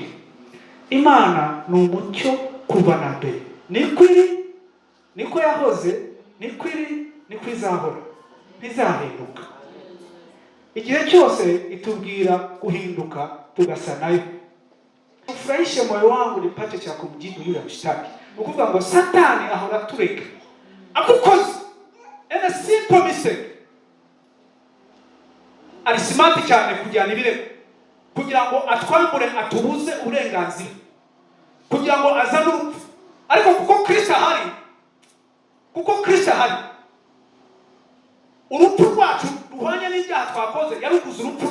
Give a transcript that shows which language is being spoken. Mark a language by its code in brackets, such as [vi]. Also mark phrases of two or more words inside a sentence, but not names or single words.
[rw] Imana ni umucyo kuva na mbere. Nikwiri, niko yahoze, nikwiri, niko izahora, ntizahinduka. Igihe cyose itubwira guhinduka tugasanayo. [sw] Ufurahishe moyo wangu nipate cha kumjibu yule mshtaki. [rw] Ukuvuga ngo Satani ahora tureka akukoze [en] a simple mistake. [rw] Ari smart cyane kujyana ibirego kugira ngo atwambure, atubuze uburenganzira, kugira ngo azane urupfu. Ariko kuko Kristo ahari, urupfu rwacu ruhwanye n'ibyaha twakoze yaruguze urupfu.